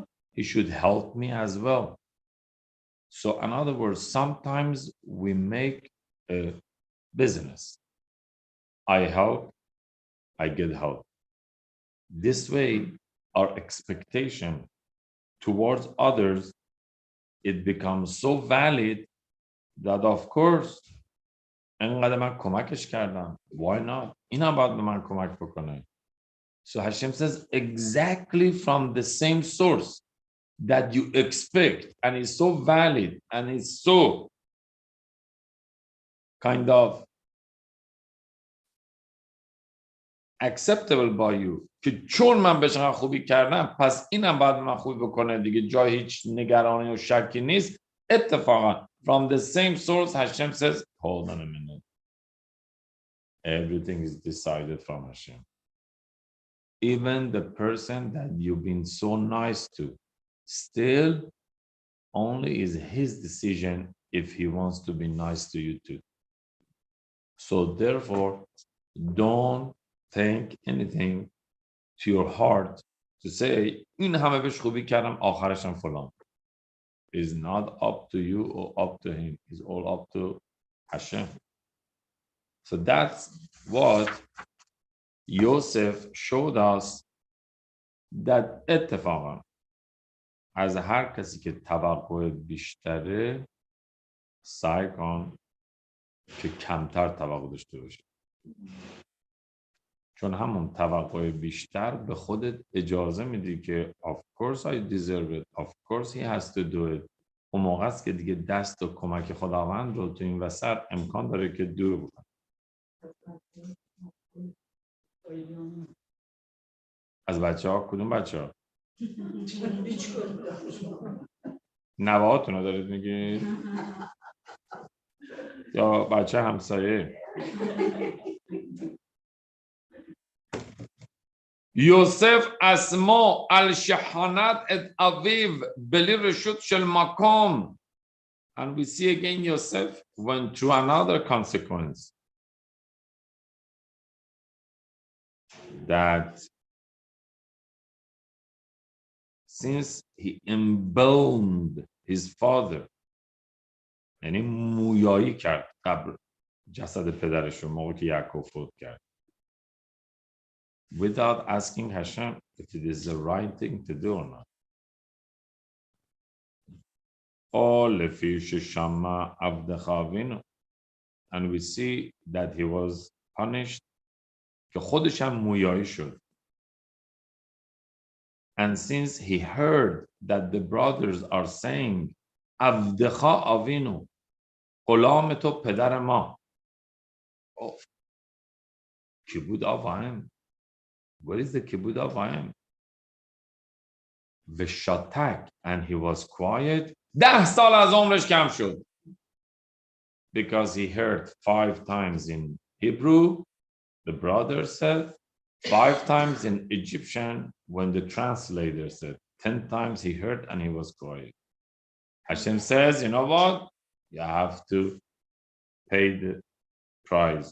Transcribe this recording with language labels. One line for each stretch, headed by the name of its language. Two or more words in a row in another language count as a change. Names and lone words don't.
English: He should help me as well. So in other words, sometimes we make a business. I help, I get help. This way, our expectation towards others, it becomes so valid that of course,
Persian: انقدر من کمکش کردم.
English: Why not?
Persian: اینا باید به من کمک بکنه.
English: So Hashem says exactly from the same source that you expect, and it's so valid and it's so kind of acceptable by you
Persian: که چون من بهش خوبی کردم پس اینم باید من خوبی بکنه دیگه، جای هیچ نگرانی و شکی نیست.
English: اتفاقا from the same source Hashem says, hold on a minute, everything is decided from Hashem. Even the person that you've been so nice to, still only is his decision if he wants to be nice to you too. So therefore, don't think anything to your heart to say,
Persian: این همه بهش خوبی کردم آخرشم فلان.
English: It's not up to you or up to him. It's all up to Hashem. So that's what Yosef showed us, that
Persian: اتفاقا از هر کسی که توقع بیشتره سعی کن که کمتر توقع داشته باشه. چون همون توقع بیشتر به خودت اجازه میدی که
English: of course I deserve it, of course he has to do it.
Persian: اون موقع است که دیگه دست و کمک خداوند رو تو این وسط امکان داره که دور بکن. از بچه ها کدوم بچه ها؟ نوهاتون رو دارید میگید؟ یا بچه همسایه؟
Hebrew: יוסף עשה שחנט את אביו בלי רשות של מקום.
English: And we see again Yosef went through another consequence. That since he embalmed his father,
Persian: یعنی مویایی کرد قبل جسد پدرش رو موقعی که یعقوب فوت کرد,
English: without asking Hashem if it is the right thing to do or not. And we see that he was punished
Persian: که خودش هم مویایی شد.
English: And since he heard that the brothers are saying
Hebrew: עבדך אבינו,
Persian: غلام تو پدر ما.
Hebrew: כיבוד אב ואם.
English: What is the
Hebrew: כיבוד אב ואם?
English: Veshatak, and he was quiet.
Persian: 10 سال از عمرش کم شد.
English: Because he heard 5 times in Hebrew, the brother said, 5 times in Egyptian, when the translator said, 10 times he heard and he was quiet. Hashem says, you know what? You have to pay the price.